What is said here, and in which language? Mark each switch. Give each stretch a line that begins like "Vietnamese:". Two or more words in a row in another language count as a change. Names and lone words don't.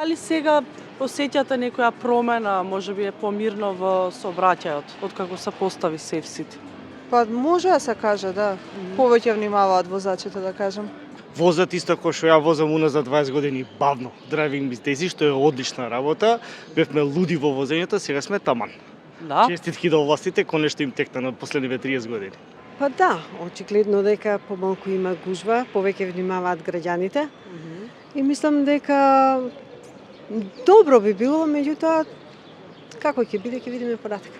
Macedonian: Дали сега осеќате некоја промена, можеби е помирно во сообраќајот, откако се постави Safe City? Па може да се каже, да. Повеќе внимаваат возачите, да кажем. Возат исто кој што ја возам уназад 20 години бавно.
English: Driving with Daisy,
Macedonian: што е одлична работа. Бевме луди во возењето, сега сме таман. Да. Честитки до властите, конечно им текна на последниве 30 години. Па да, очигледно дека помалку има гужва, повеќе внимаваат граѓаните. И мислам дека добро би било, меѓутоа како ќе биде, ќе видиме податка.